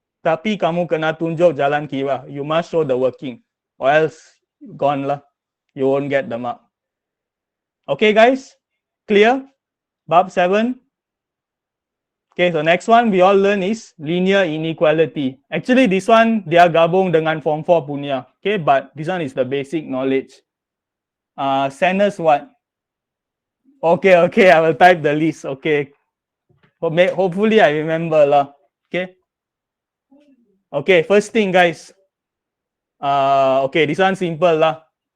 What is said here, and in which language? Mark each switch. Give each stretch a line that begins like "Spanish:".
Malay: Tapi kamu kena tunjuk jalan kira. You must show the working.
English: Or else gone lah. You won't get the mark. Okay guys? Clear? Bab 7. Okay, so next one we all learn is linear inequality. Actually, this one dia gabung dengan form 4 punya. Okay, but this one is the basic knowledge. Sanders what? Okay, I will type the list. Okay. Hopefully I remember lah. Okay. Okay, first thing guys. Okay, this one simple lah.